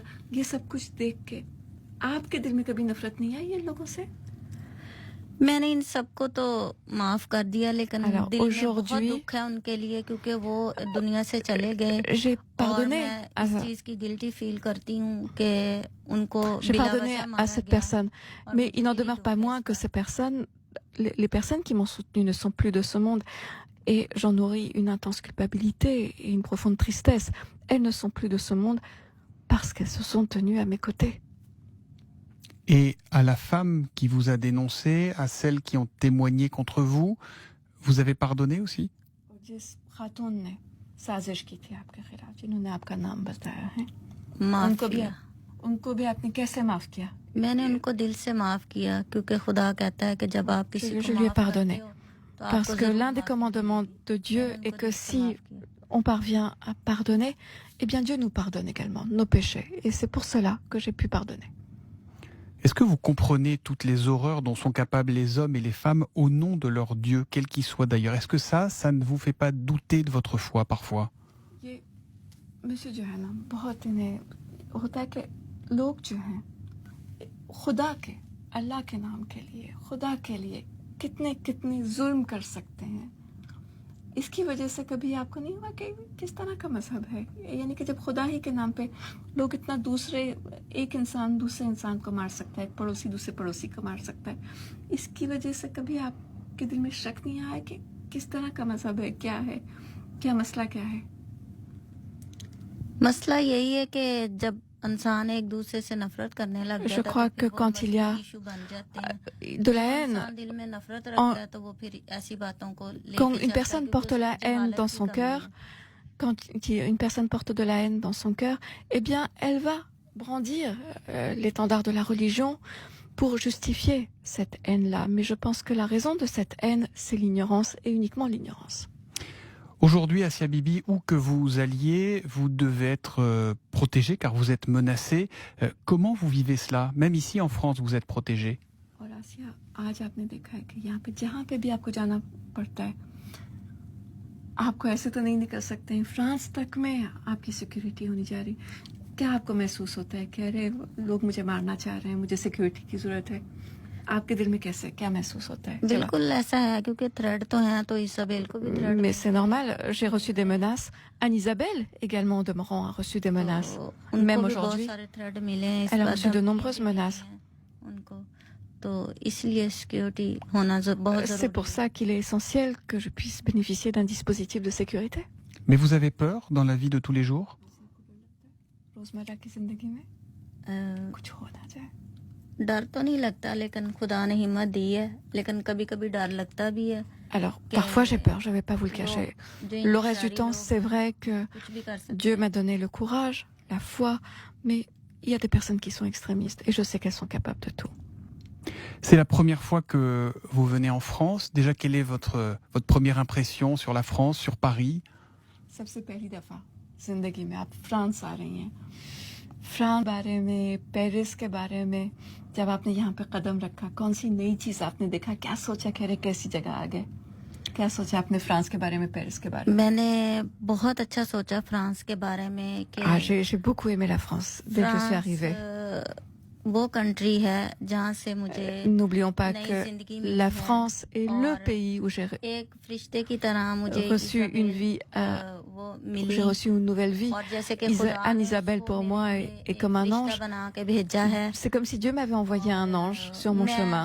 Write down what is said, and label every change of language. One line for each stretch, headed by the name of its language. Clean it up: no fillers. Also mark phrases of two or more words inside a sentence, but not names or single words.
Hindi: ये सब कुछ देख के आपके दिल में कभी नफरत नहीं आई इन लोगों से? मैंने इन सबको तो माफ कर दिया, लेकिन
French: Alors,
Hindi: दिल में बहुत
French: aujourd'hui,
Hindi: दुख है उनके लिए, क्योंकि वो दुनिया से चले गए।
French: J'ai
Hindi: और
French: pardonné
Hindi: मैं
French: à,
Hindi: इस चीज की
English: guilty feel
Hindi: करती हूँ कि उनको
French: j'ai
Hindi: बिला
French: pardonné
Hindi: वजह
French: à
Hindi: मारा
French: cette
Hindi: गया।
French: personne,
Hindi: और
French: mais
Hindi: मुझे
French: il n'en
Hindi: यही
French: demeure
Hindi: दुख
French: pas
Hindi: है
French: moins que
Hindi: इसका।
French: ces personnes, les personnes qui m'ont soutenu ne sont plus de ce monde, et j'en nourris une intense culpabilité et une profonde tristesse. Elles ne sont plus de ce monde parce qu'elles se sont tenues à mes côtés. Et à la femme qui vous a dénoncé, à celles qui ont témoigné contre vous, vous avez pardonné aussi?
Hindi: जिस खातून ने साजिश की थी आपके खिलाफ, जिन्होंने आपका नाम बताया है, माफ उनको भी किया। उनको भी आपने कैसे माफ किया? मैंने उनको दिल से माफ किया, क्योंकि खुदा कहता है कि जब आप किसी
French: Je
Hindi: को
French: lui ai
Hindi: माफ करते
French: pardonné.
Hindi: हो, तो आपको
French: Parce que
Hindi: जरूर
French: l'un des
Hindi: माफ
French: commandements
Hindi: मिलेगी।
French: de Dieu
Hindi: मैंने
French: est
Hindi: उनको
French: que
Hindi: दिल से
French: si
Hindi: माफ किया।
French: on parvient à pardonner, eh bien Dieu nous pardonne également nos péchés. Et c'est pour cela que j'ai pu pardonner. Est-ce que vous comprenez toutes les horreurs dont sont capables les hommes et les femmes au nom de leur Dieu, quel qu'il soit d'ailleurs? Est-ce que ça ne vous fait pas douter de votre foi parfois?
Hindi: ये मुझे जो है ना बहुत इन्हें होता है कि लोग जो हैं खुदा के, अल्लाह के नाम के लिए, खुदा के लिए कितने कितने जुल्म कर सकते हैं। इसकी वजह से कभी आपको नहीं हुआ कि किस तरह का मजहब है, यानी कि जब खुदा ही के नाम पे लोग इतना एक इंसान दूसरे इंसान को मार सकता है, एक पड़ोसी दूसरे पड़ोसी को मार सकता है, इसकी वजह से कभी आपके दिल में शक नहीं आया कि किस तरह का मजहब है, क्या मसला क्या है? मसला यही है कि जब इंसान एक दूसरे से नफरत करने लग
French: Je
Hindi: जाता है,
French: crois
Hindi: तो
French: que
Hindi: फिर वो
French: quand il y a
Hindi: बड़े इशू बन जाते हैं।
French: de la
Hindi: जब
French: haine,
Hindi: इंसान दिल में नफरत
French: en-
Hindi: रखता है, तो वो फिर ऐसी बातों को लेके
French: quand une
Hindi: चलता है,
French: personne
Hindi: क्योंकि
French: porte la
Hindi: उसकी
French: haine
Hindi: जहालत
French: dans
Hindi: की
French: son
Hindi: कमी
French: cœur,
Hindi: है।
French: quand une personne porte de la haine dans son cœur, eh bien, elle va brandir l'étendard de la religion pour justifier cette haine-là. Mais je pense que la raison de cette haine, c'est l'ignorance et uniquement l'ignorance. Aujourd'hui, Asia Bibi, où que vous alliez, vous devez être protégée car vous êtes menacée. Comment vous vivez cela? Même ici en France, vous êtes protégée.
Hindi: और आसिया आज आपने देखा है कि यहाँ पे जहाँ पे भी आपको जाना पड़ता है आपको ऐसे तो नहीं निकल सकते हैं फ्रांस तक में आपकी सिक्योरिटी होनी जा रही क्या आपको महसूस होता है कि अरे लोग मुझे मारना चाह रहे हैं मुझे सिक्योरिटी की जरूरत है आपके दिल में कैसे क्या महसूस होता है बिल्कुल ऐसा है क्योंकि थ्रेड तो है तो इसाबेल को भी थ्रेड
French: Mais c'est normal, j'ai reçu des menaces. Anne-Isabelle, également de Meurant, a reçu des menaces. Même aujourd'hui, elle a reçu de nombreuses menaces. C'est pour ça qu'il est essentiel que je puisse bénéficier d'un dispositif de sécurité. Mais vous avez peur dans la vie de tous les jours?
Hindi: रोजमर्रा की जिंदगी में कुछ हो ना जाए डर तो नहीं लगता लेकिन खुदा ने हिम्मत दी है लेकिन कभी-कभी डर लगता भी है.
French: Alors, parfois j'ai peur, je ne vais pas vous le cacher. Le reste du temps, c'est vrai que Dieu m'a donné le courage, la foi, mais il y a des personnes qui sont extrémistes et je sais qu'elles sont capables de tout. C'est la première fois que vous venez en France. Déjà, quelle est votre première impression sur la France, sur Paris?
Hindi: सबसे पहली दफा जिंदगी में आप फ्रांस आ रही हैं फ्रांस के बारे में पेरिस के बारे में जब आपने यहाँ पे कदम रखा कौन सी नई चीज आपने देखा क्या सोचा कि अरे कैसी जगह आ गए क्या सोचा आपने फ्रांस के बारे में पेरिस के बारे में मैंने बहुत अच्छा सोचा फ्रांस के बारे में कि
French: j'ai beaucoup aimé la France dès que je suis arrivée.
Hindi: वो कंट्री है जहाँ से मुझे
French: N'oublions pas que la France est le pays où j'ai
Hindi: एक फरिश्ते की तरह मुझे
French: reçu une vie, où j'ai reçu une nouvelle vie. Anne-Isabelle pour moi est comme un ange. C'est comme si Dieu m'avait envoyé un ange sur mon chemin.